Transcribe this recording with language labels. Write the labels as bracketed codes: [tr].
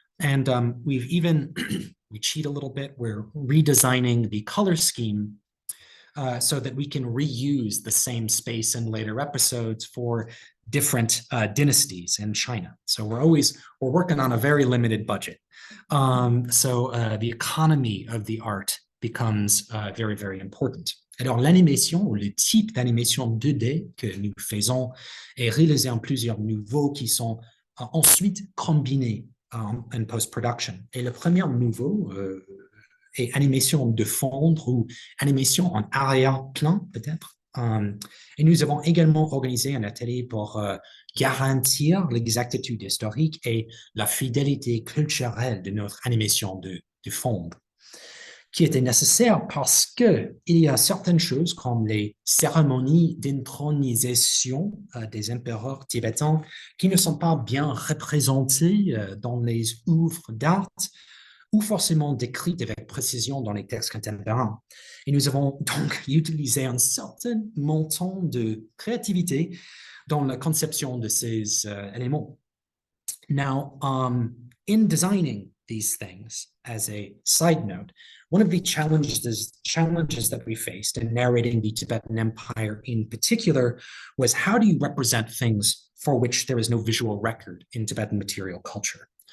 [en] And we've even, we cheat a little bit, we're redesigning the color scheme so that we can reuse the same space in later episodes for different dynasties in China. So we're working on a very limited budget. So the economy of the art becomes very, very important. [fr] Alors, l'animation, ou le type d'animation 2D que nous faisons est réalisé en plusieurs niveaux qui sont ensuite combinés en post-production. Et le premier niveau est animation de fondre ou animation en arrière-plan, peut-être. Et nous avons également organisé un atelier pour garantir l'exactitude historique et la fidélité culturelle de notre animation de fondre, qui était nécessaire parce qu'il y a certaines choses comme les cérémonies d'intronisation des empereurs tibétains qui ne sont pas bien représentées dans les œuvres d'art ou forcément décrites avec précision dans les textes contemporains. Et nous avons donc utilisé un certain montant de créativité dans la conception de ces éléments. [en] Now, in designing these things, as a side note, one of the challenges that we faced in narrating the Tibetan Empire in particular was how do you represent things for which there is no visual record in Tibetan material culture?